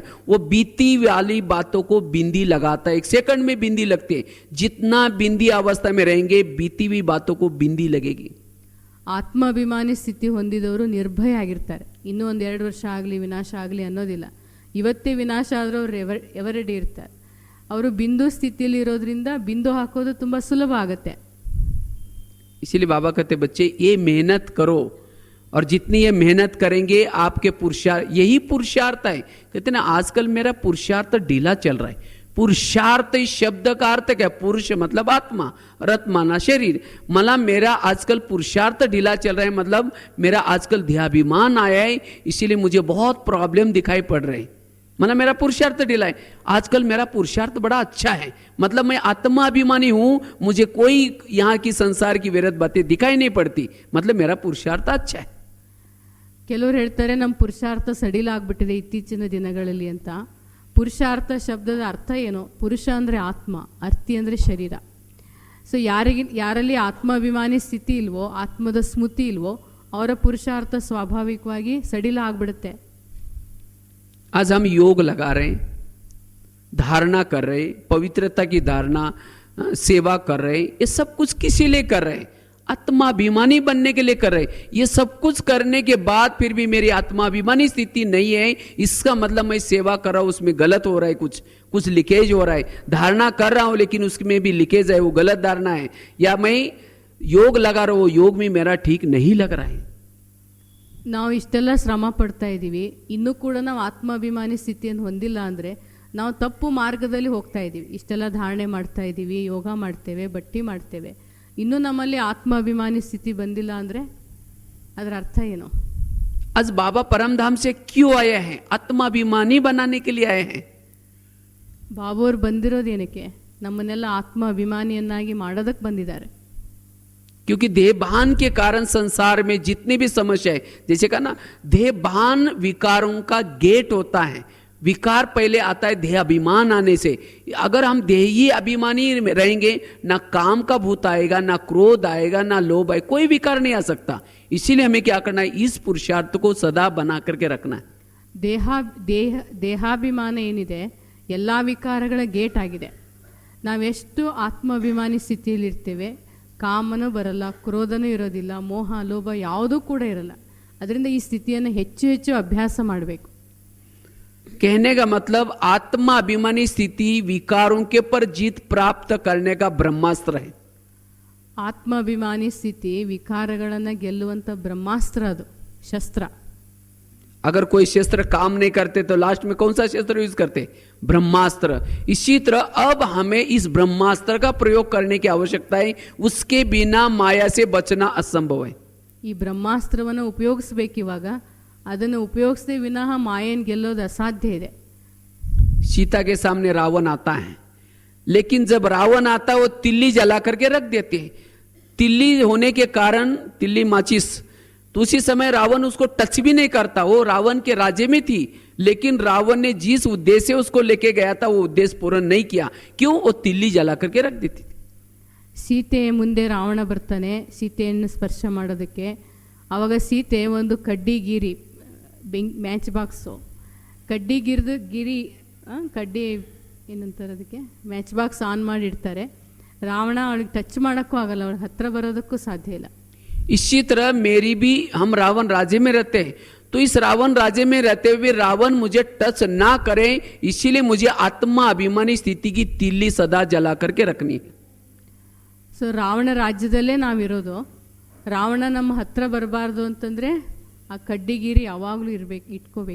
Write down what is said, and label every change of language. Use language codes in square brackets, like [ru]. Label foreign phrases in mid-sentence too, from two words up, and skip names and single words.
[hi] वो बीती वाली बातों को बिंदी लगाता है. 1 सेकंड में बिंदी लगती है. जितना बिंदी अवस्था में रहेंगे बीती हुई बातों को बिंदी लगेगी. [kn] ಆತ್ಮಾಭಿಮಾನಿ ಸ್ಥಿತಿ ಹೊಂದಿದವರು ನಿರ್ಭಯ ಆಗಿರ್ತಾರೆ. ಇನ್ನೂ 1-2 ವರ್ಷ ಆಗಲಿ ವಿನಾಶ ಆಗಲಿ ಅನ್ನೋದಿಲ್ಲ. ಇವತ್ತೇ ವಿನಾಶ ಆದರೂ ಅವ್ರು ಎವರೆಡಿ ಇರ್ತಾರೆ. ಅವರು ಬಿಂದು ಸ್ಥಿತಿಯಲ್ಲಿ ಇರೋದ್ರಿಂದ ಬಿಂದು ಹಾಕೋದು ತುಂಬ ಸುಲಭ ಆಗುತ್ತೆ. [hi] इसीलिए बाबा कहते बच्चे ये मेहनत करो, और जितनी ये मेहनत करेंगे आपके पुरुषार्थ, यही पुरुषार्थ है. कहते ना आजकल मेरा पुरुषार्थ ढीला चल रहा है. पुरुषार्थ इस शब्द का अर्थ क्या? पुरुष मतलब आत्मा, रथ माना शरीर. मला मेरा आजकल पुरुषार्थ ढीला चल रहा है, मतलब मेरा आजकल देहाभिमान आया है, इसीलिए मुझे बहुत प्रॉब्लम दिखाई पड़ रहे हैं. मतलब मेरा पुरुषार्थ ढीला है. आजकल मेरा पुरुषार्थ बड़ा अच्छा है, मतलब मैं आत्मा अभिमानी हूं, मुझे कोई यहाँ की संसार की विरत बातें दिखाई नहीं पड़ती, मतलब मेरा पुरुषार्थ अच्छा है. [kn] ಕೆಲವರು ಹೇಳ್ತಾರೆ ನಮ್ಮ ಪುರುಷಾರ್ಥ ಸಡಿಲ ಆಗ್ಬಿಟ್ಟಿದೆ ಇತ್ತೀಚಿನ ದಿನಗಳಲ್ಲಿ ಅಂತ. ಪುರುಷಾರ್ಥ ಶಬ್ದದ ಅರ್ಥ ಏನು? ಪುರುಷ ಅಂದರೆ ಆತ್ಮ, ಅರ್ಥಿ ಅಂದರೆ ಶರೀರ. ಸೊ ಯಾರಲ್ಲಿ ಆತ್ಮಾಭಿಮಾನಿ ಸ್ಥಿತಿ ಇಲ್ವೋ, ಆತ್ಮದ ಸ್ಮೃತಿ ಇಲ್ವೋ, ಅವರ ಪುರುಷಾರ್ಥ ಸ್ವಾಭಾವಿಕವಾಗಿ ಸಡಿಲ ಆಗ್ಬಿಡುತ್ತೆ. [hi] आज हम योग लगा रहे हैं, धारणा कर रहे हैं, पवित्रता की धारणा, सेवा कर रहे हैं, ये सब कुछ किसी लिए कर रहे हैं? आत्माभिमानी बनने के लिए कर रहे हैं. ये सब कुछ करने के बाद फिर भी मेरी आत्माभिमानी स्थिति नहीं है, इसका मतलब मैं सेवा कर रहा हूं उसमें गलत हो रहा है, कुछ लीकेज हो रहा है. धारणा कर रहा हूं लेकिन उसमें भी लीकेज है, वो गलत धारणा है. या मैं योग लगा रहा हूं, योग में मेरा ठीक नहीं लग रहा है. [kn] ನಾವು ಇಷ್ಟೆಲ್ಲ ಶ್ರಮ ಪಡ್ತಾ ಇದ್ದೀವಿ, ಇನ್ನೂ ಕೂಡ ನಾವು ಆತ್ಮಾಭಿಮಾನಿ ಸ್ಥಿತಿಯನ್ನು ಹೊಂದಿಲ್ಲ ಅಂದರೆ ನಾವು ತಪ್ಪು ಮಾರ್ಗದಲ್ಲಿ ಹೋಗ್ತಾ ಇದ್ದೀವಿ. ಇಷ್ಟೆಲ್ಲ ಧಾರಣೆ ಮಾಡ್ತಾ ಇದ್ದೀವಿ, ಯೋಗ ಮಾಡ್ತೇವೆ, ಬಟ್ಟಿ ಮಾಡ್ತೇವೆ, ಇನ್ನೂ ನಮ್ಮಲ್ಲಿ ಆತ್ಮಾಭಿಮಾನಿ ಸ್ಥಿತಿ ಬಂದಿಲ್ಲ ಅಂದರೆ ಅದರ ಅರ್ಥ ಏನು? [hi] आज बाबा परमधाम से क्यों आए हैं? आत्माभिमानी बनाने के लिए आए हैं. [kn] ಬಾಬುವ್ರು ಬಂದಿರೋದೇನಕ್ಕೆ? ನಮ್ಮನ್ನೆಲ್ಲ ಆತ್ಮಾಭಿಮಾನಿಯನ್ನಾಗಿ ಮಾಡೋದಕ್ಕೆ ಬಂದಿದ್ದಾರೆ. [hi] क्योंकि देहभान के कारण संसार में जितनी भी समस्या है, जैसे कहा ना, देहभान विकारों का गेट होता है. विकार पहले आता है देह अभिमान आने से. अगर हम देही अभिमानी रहेंगे, ना काम का भूत आएगा, ना क्रोध आएगा, ना लोभ आएगा, कोई विकार नहीं आ सकता. इसीलिए हमें क्या करना है? इस पुरुषार्थ को सदा बना करके रखना है. [kn] ದೇಹಾಭಿಮಾನ ಏನಿದೆ ಎಲ್ಲ ವಿಕಾರಗಳ ಗೇಟ್ ಆಗಿದೆ. ನಾವೆಷ್ಟು ಆತ್ಮಾಭಿಮಾನಿ ಸ್ಥಿತಿಯಲ್ಲಿರ್ತೇವೆ, ಕಾಮನೂ ಬರಲ್ಲ, ಕ್ರೋಧನೂ ಇರೋದಿಲ್ಲ, ಮೋಹ ಲೋಭ ಯಾವುದೂ ಕೂಡ ಇರಲ್ಲ. ಅದರಿಂದ ಈ ಸ್ಥಿತಿಯನ್ನು ಹೆಚ್ಚು ಹೆಚ್ಚು ಅಭ್ಯಾಸ ಮಾಡಬೇಕು. [hi] कहने का मतलब आत्मा अभिमानी स्थिति विकारों के पर जीत प्राप्त करने का ब्रह्मास्त्र है. [kn] ಆತ್ಮಾಭಿಮಾನಿ ಸ್ಥಿತಿ ವಿಕಾರಗಳನ್ನು ಗೆಲ್ಲುವಂಥ ಬ್ರಹ್ಮಾಸ್ತ್ರ, ಅದು ಶಸ್ತ್ರ. [hi] अगर कोई शस्त्र काम नहीं करते तो लास्ट में कौन सा शस्त्र यूज करते? ब्रह्मास्त्र. इसी तरह अब हमें इस ब्रह्मास्त्र का प्रयोग करने की आवश्यकता है. उसके बिना माया से बचना असंभव है. [kn] ಈ ಬ್ರಹ್ಮಾಸ್ತ್ರವನ್ನು ಉಪಯೋಗಿಸ್ಬೇಕಿವಾಗ. ಅದನ್ನು ಉಪಯೋಗಿಸದೆ ವಿನಃ ಮಾಯೆಯನ್ನು ಗೆಲ್ಲೋದು ಅಸಾಧ್ಯ ಇದೆ. [hi] सीता के सामने रावण आता है, लेकिन जब रावण आता है वो तिल्ली जला करके रख देते हैं. तिल्ली होने के कारण, तिल्ली माचिस, तो उसी समय रावण उसको टच भी नहीं करता. वो रावण के राज्य में थी, लेकिन रावण ने जिस उद्देश्य से उसको लेके गया था वो उद्देश्य पूर्ण नहीं किया. क्यों? वो तिल्ली जला करके रख देती थी. [kn] ಸೀತೆ ಮುಂದೆ ರಾವಣ ಬರ್ತಾನೆ ಸೀತೆಯನ್ನು ಸ್ಪರ್ಶ ಮಾಡೋದಕ್ಕೆ. ಆವಾಗ ಸೀತೆ ಒಂದು ಕಡ್ಡಿಗಿರಿ, [en] match box, [kn] ಕಡ್ಡಿ ಏನಂತಾರೆ ಅದಕ್ಕೆ, [en] match box on [kn] ಮಾಡಿರ್ತಾರೆ. ರಾವಣ ಅವಳಿಗೆ ಟಚ್ ಮಾಡೋಕ್ಕೂ ಆಗಲ್ಲ, ಅವಳ ಹತ್ರ ಬರೋದಕ್ಕೂ ಸಾಧ್ಯ ಇಲ್ಲ. [hi] इसी तरह मेरी भी, हम रावण राज्य में रहते हैं, तो इस रावण राज्य में रहते हुए रावण मुझे टच ना करे, इसीलिए मुझे आत्मा अभिमानी स्थिति की तिल्ली सदा जला करके रखनी है. [kn] ಸೊ ರಾವಣ ರಾಜ್ಯದಲ್ಲೇ ನಾವಿರೋದು. ರಾವಣ ನಮ್ಮ ಹತ್ರ ಬರಬಾರ್ದು ಅಂತಂದರೆ ಆ ಕಡ್ಡಿಗಿರಿ ಯಾವಾಗಲೂ ಇಟ್ಕೋಬೇಕು.